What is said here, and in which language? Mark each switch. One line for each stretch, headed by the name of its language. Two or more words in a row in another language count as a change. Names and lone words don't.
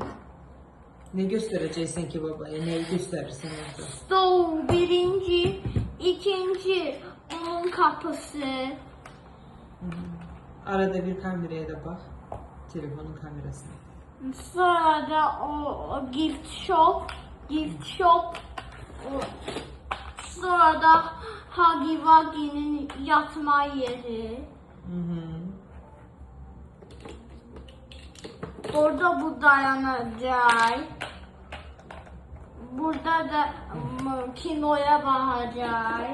Azerbaijani: Nə göstərəcəksən ki babaya? Nəyi göstərirsən orada? Stol birinci, ikinci onun kapısı. Arada bir kameraya da bax. Telefonun kamerasına. Sonra da o
English: gift shop.
Azerbaijani: Sonra da Huggy Wuggy'nin yatma yeri.
Turkish: Orada bu dayanacak. Burada da kinoya bakacak.